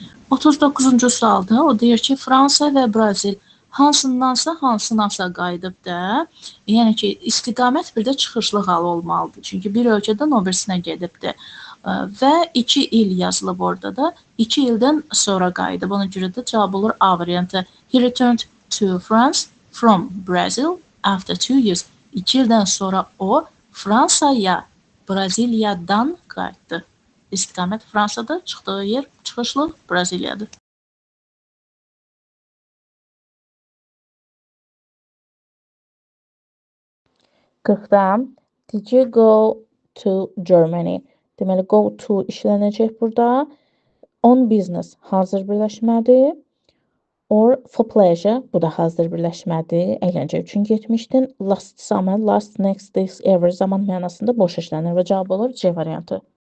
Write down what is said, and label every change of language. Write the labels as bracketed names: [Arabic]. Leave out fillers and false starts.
[Azerbaijani] 39-cu sualda o deyir ki, Fransa və Brazil hansındansa hansınasa qayıdıb da, yəni ki, istiqamət bir də çıxışlı hal olmalıdır. Çünki bir ölkədən o birisinə gedibdir. Və 2 il yazılıb orada da, 2 ildən sonra qayıdıb. Ona görə də cavab olur A variantı. [English] He returned to France from Brazil after 2 years. [Azerbaijani] 2 ildən sonra o Fransaya, Braziliyadan qayıtdı. İstiqamət Fransada, çıxdığı yer çıxışlı Braziliyadır. Qırxdan, [English] did you go to Germany? [Azerbaijani] Deməli, go to işlənəcək burada. On business hazır birləşmədir. Or for pleasure, bu da hazır birləşmədir. Əyləncə üçün getmişdin. Last summer, last, next, this, every zaman mənasında boş işlənir və cavab olur C variantı.